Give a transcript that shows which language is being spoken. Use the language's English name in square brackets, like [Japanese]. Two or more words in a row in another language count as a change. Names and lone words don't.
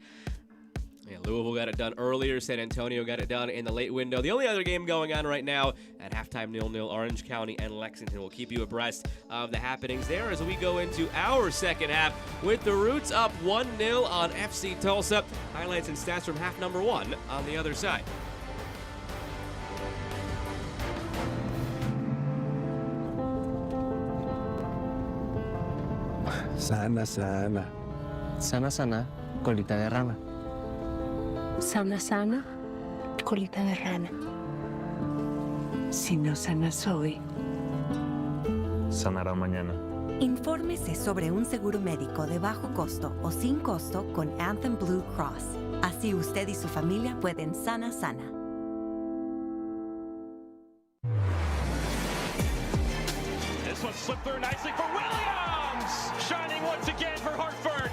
[English] Yeah, Louisville got it done earlier. San Antonio got it done in the late window. The only other game going on right now at halftime 0-0, Orange County and Lexington. Will keep you abreast of the happenings there as we go into our second half with the Roots up 1-0 on FC Tulsa. Highlights and stats from half number 1 on the other side. [Spanish] Sana, sana. Sana, sana, colita de rana. Sana, sana, colita de rana. Si no sanas hoy, sanará mañana. Infórmese sobre un seguro médico de bajo costo o sin costo con Anthem Blue Cross. Así usted y su familia pueden sana. [English] This one slipped through nicely for Williams! Shining once again for Hartford.